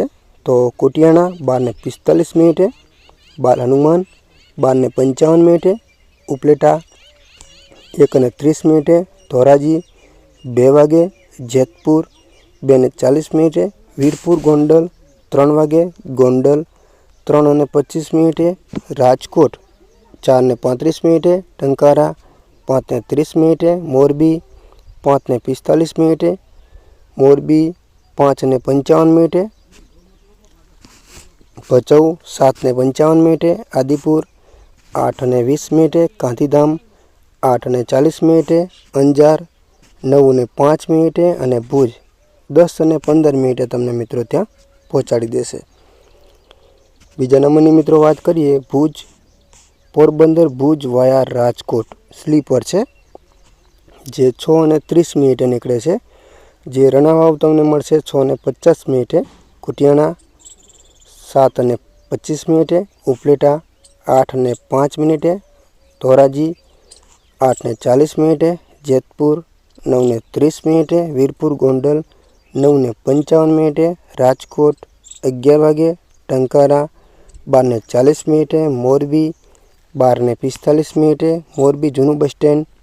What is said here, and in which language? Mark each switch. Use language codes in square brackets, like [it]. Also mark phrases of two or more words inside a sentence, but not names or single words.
[gu] તો કુટિયાણા 12:45, બાલ હનુમાન 12:55, ઉપલેટા 1:30, ધોરાજી 2 વાગે, જેતપુર 2:40, વીરપુર ગોંડલ 3 વાગે, ગોંડલ 3:25, રાજકોટ 4:35, ટંકારા 5:30, મોરબી 5:45, મોરબી 5:55, ભચાઉ 7:55, આદિપુર 8:20, ગાંધીધામ 8:40, અંજાર 9:05 और ભુજ 10:15 તમને મિત્રો ત્યાં પહોંચાડી દેશે। બીજા નંબરની મિત્રો વાત કરીએ ભુજ પોરબંદર ભુજ વાયા રાજકોટ સ્લીપર है જે 6:30 નીકળે છે। જે રાણાવાવ તમને મળશે 6:50, કુટિયાણા 7:25, ઉપલેટા 8:05, ધોરાજી 8:40, જેતપુર 9:30, વીરપુર ગોંડલ 9:55, રાજકોટ 11 વાગે, ટંકારા 12:40, મોરબી 12:45, મોરબી જૂનું બસ સ્ટેન્ડ